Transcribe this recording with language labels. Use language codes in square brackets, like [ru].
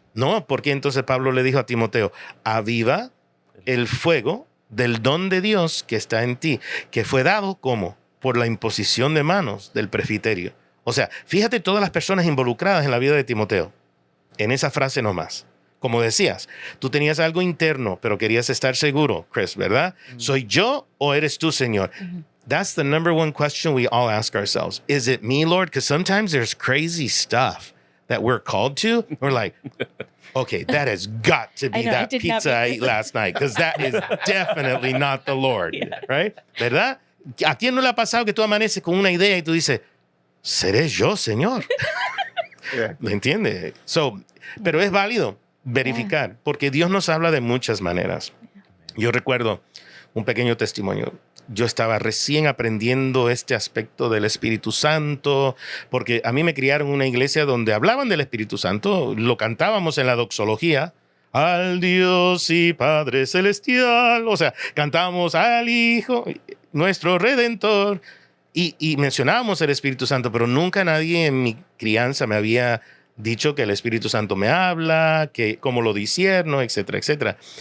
[es] No, porque entonces Pablo le dijo a Timoteo, aviva el fuego del don de Dios que está en ti, que fue dado como por la imposición de manos del presbiterio. O sea, fíjate todas las personas involucradas en la vida de Timoteo, en esa frase nomás. Como decías, tú tenías algo interno, pero querías estar seguro, Chris, ¿verdad? ¿Soy yo o eres tú, Señor? [en] That's the number one question we all ask ourselves. Is it me, Lord? Because sometimes there's crazy stuff that we're called to. We're like, okay, that has got to be I know, that I did not pizza I ate last night, because that is definitely not the Lord, right? [es] ¿Verdad? ¿A quién no le ha pasado que tú amaneces con una idea y tú dices, ¿seré yo, Señor? ¿Me entiendes? Pero es válido verificar, porque Dios nos habla de muchas maneras. Yo recuerdo un pequeño testimonio. Yo estaba recién aprendiendo este aspecto del Espíritu Santo, porque a mí me criaron en una iglesia donde hablaban del Espíritu Santo, lo cantábamos en la doxología, al Dios y Padre Celestial, o sea, cantábamos al Hijo, nuestro Redentor, y mencionábamos el Espíritu Santo, pero nunca nadie en mi crianza me había dicho que el Espíritu Santo me habla, que cómo lo discierno, etcétera, etcétera.